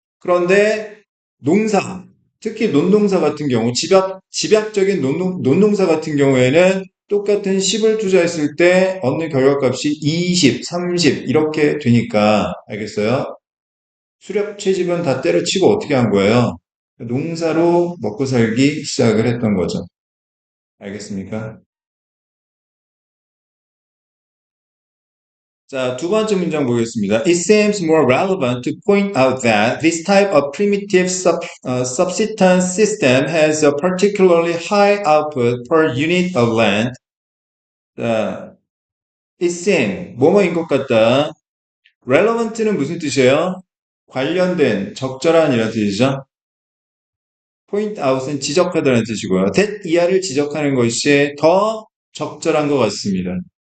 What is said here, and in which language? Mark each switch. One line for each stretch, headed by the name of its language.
Korean: 그런데 농사, 특히 논농사 같은 경우, 집약적인 논농사 같은 경우에는 똑같은 10을 투자했을 때 얻는 결과값이 20, 30 이렇게 되니까 알겠어요? 수렵 채집은 다 때려치고 어떻게 한 거예요? 농사로 먹고 살기 시작을 했던 거죠. 알겠습니까? 자, 두 번째 문장 보겠습니다.
English: It seems more relevant to point out that this type of primitive subsistence system has a particularly high output per unit of land.
Korean: 자,
English: it seems,
Korean: 뭐뭐인 것 같다. relevant는 무슨 뜻이에요? 관련된, 적절한 이라는 뜻이죠. point out은 지적하다는 뜻이고요. that 이하를 지적하는 것이 더 적절한 것 같습니다.